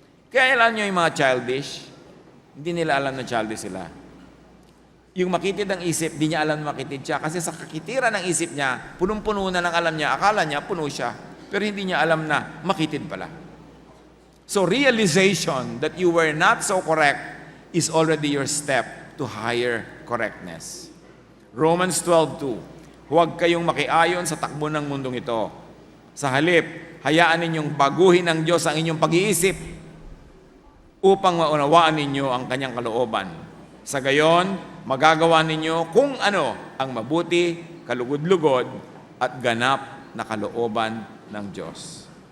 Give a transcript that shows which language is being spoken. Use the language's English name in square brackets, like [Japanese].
[Filipino] Kaya alam nyo yung mga childish, hindi nila alam na childish sila. Yung makitid ang isip, di niya alam na makitid siya. Kasi sa kakitiran ng isip niya, punong-puno na ng alam niya, akala niya puno siya. Pero hindi niya alam na makitid pala. [English] So realization that you were not so correct is already your step to higher correctness. Romans 12:2. [Filipino] Huwag kayong makiayon sa takbo ng mundong ito. Sa halip, hayaan ninyong baguhin ng Diyos ang inyong pag-iisip upang maunawaan ninyo ang kanyang kalooban. Sa gayon, magagawa ninyo kung ano ang mabuti, kalugod-lugod, at ganap na kalooban ng Diyos.